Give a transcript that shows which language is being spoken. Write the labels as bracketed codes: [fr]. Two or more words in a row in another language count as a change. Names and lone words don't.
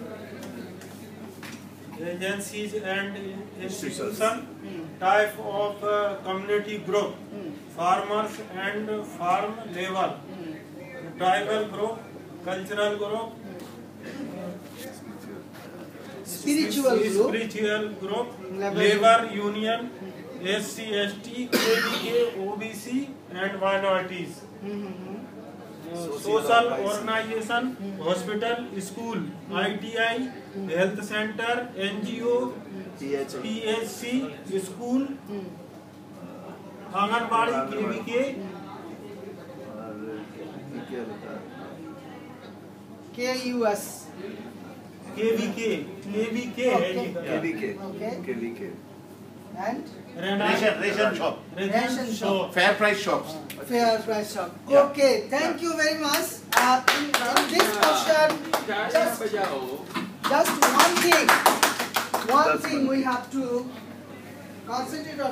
[en] Agencies and institution type of community group, farmers and farm level, tribal group, cultural group, spiritual group, labor union, SC, ST, KDK, OBC and minorities. Social organization, hospital, school, ITI, health center, NGO, PHC, school, आंगनबाड़ी, KVK, KUS. KVK Okay. KVK. Okay. KVK. And Ration shop. ration shop. Fair price shops. Fair price shop. Yeah. Okay, thank you very much. In this question, just one thing we have to concentrate on.